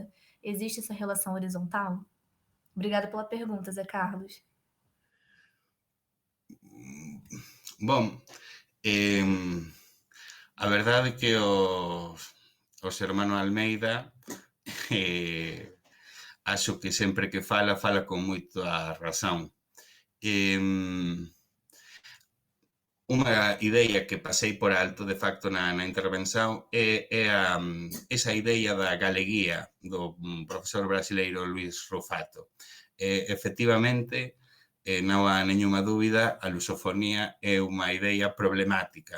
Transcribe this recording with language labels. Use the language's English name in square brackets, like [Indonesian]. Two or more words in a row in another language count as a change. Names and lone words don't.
[Portuguese] Existe essa relação horizontal? Obrigada pela pergunta, Zé Carlos. [Galician] Bom, a verdade é que os hermano Almeida acho que sempre que fala con moita razón. Unha idea que pasei por alto, de facto, na intervención é esa idea da galeguía do profesor brasileiro Luís Rufato. Efectivamente, non há nenhuma dúbida, a lusofonía é unha idea problemática.